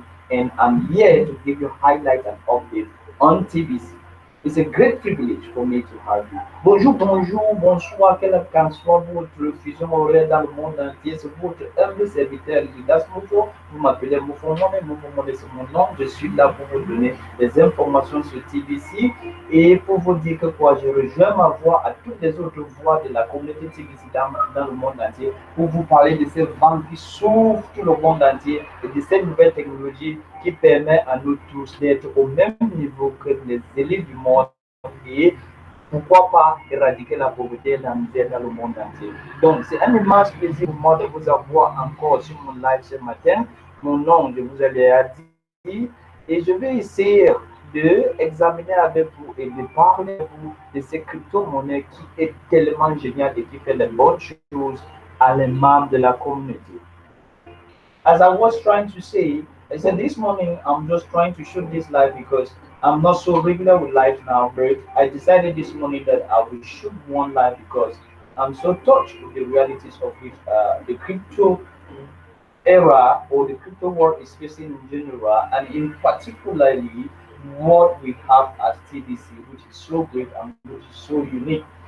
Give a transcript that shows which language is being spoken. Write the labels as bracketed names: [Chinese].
[English] And I'm here to give you highlights and updates on TVC. It's a great privilege for me to have you. [French] Bonjour, bonjour, bonsoir, quelle qu'en soit votre fusion horaire dans le monde entier. C'est votre humble serviteur, Judas Moffo. Vous m'appelez Muffoaimee. Muffoaimee, c'est mon nom. Je suis là pour vous donner des informations sur TVC et pour vous dire que quoi, je rejoins ma voix à toutes les autres voix de la communauté TVC dans le monde entier pour vous parler de ces ventes qui sauvent tout le monde entier et de ces nouvelles technologies qui permettent à nous tous d'être au même niveau que les élites du monde et pourquoi pas éradiquer la pauvreté et la misère dans le monde entier. Donc, c'est un immense plaisir pour moi de vous avoir encore sur mon live ce matin. Mon nom, je vous ai déjà dit, et je vais essayer d'examiner avec vous et de parler avec vous de ces crypto-monnaies qui est tellement génial et qui fait les bonnes choses à les membres de la communauté. [English] As I was trying to say, I said this morning I'm just trying to shoot this live because I'm not so regular with live now, but I decided this morning that I will shoot one live because I'm so touched with the realities of which the crypto era or the crypto world is facing in general, and in particularly what we have as TDC, which is so great and which is so unique.